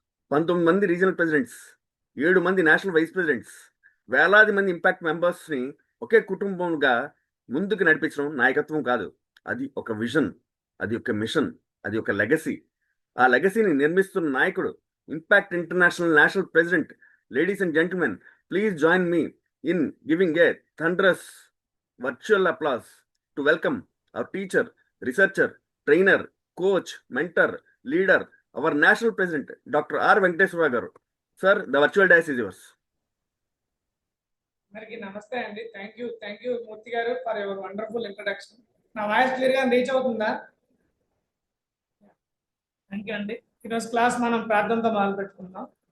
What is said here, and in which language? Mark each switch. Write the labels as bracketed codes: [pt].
[te] 19 మంది regional presidents, 7 మంది national vice presidents, వేలాది మంది ఇంపాక్ట్ మెంబర్స్ని ఒకే కుటుంబంగా ముందుకు నడిపించడం నాయకత్వం కాదు, అది ఒక విజన్, అది ఒక మిషన్, అది ఒక లెగసీ. ఆ లెగసీని నిర్మిస్తున్న నాయకుడు impact international national president, ladies and gentlemen, [en] Please join me in giving a thunderous virtual applause to welcome our teacher, researcher, trainer, coach, mentor, leader, our national president, Dr. R. Venkateswara garu. Sir, the virtual dais is yours. [te] అందరికి నమస్తే అండి. [en] Thank you Murthy garu for your wonderful introduction. నా voice clear గా reach అవుతుందా? [te] Thank you అండి. ఈరోజు class మనం ప్రార్థనతో మొదలు పెట్టుకుందాం.